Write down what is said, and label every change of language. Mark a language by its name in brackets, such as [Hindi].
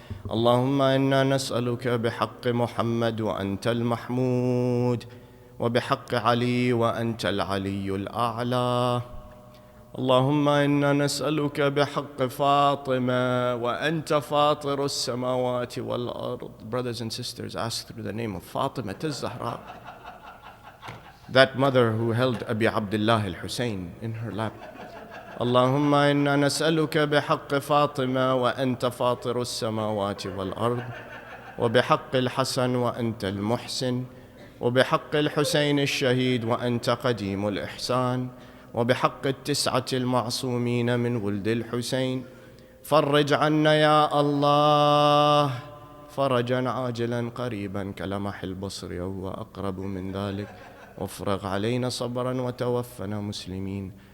[Arabic] اللهم إنا نسألك بحق محمد وأنت المحمود وبحق علي وأنت العلي الأعلى. اللهم إنا نسألك بحق فاطمة وأنت فاطر السماوات والأرض. [English] Brothers and sisters, ask through the name of Fatima al-Zahra, that mother who held Abi Abdullah al-Hussein in her lap. [Arabic] اللهم إنا نسألك بحق فاطمة وأنت فاطر السماوات والأرض وبحق الحسن وأنت المحسن وبحق الحسين الشهيد وأنت قديم الإحسان وبحق 9 المعصومين من ولد الحسين فرج عنا يا الله فرجا عاجلا قريبا كلمح البصر أو أقرب من ذلك وافرغ علينا صبرا وتوفنا مسلمين.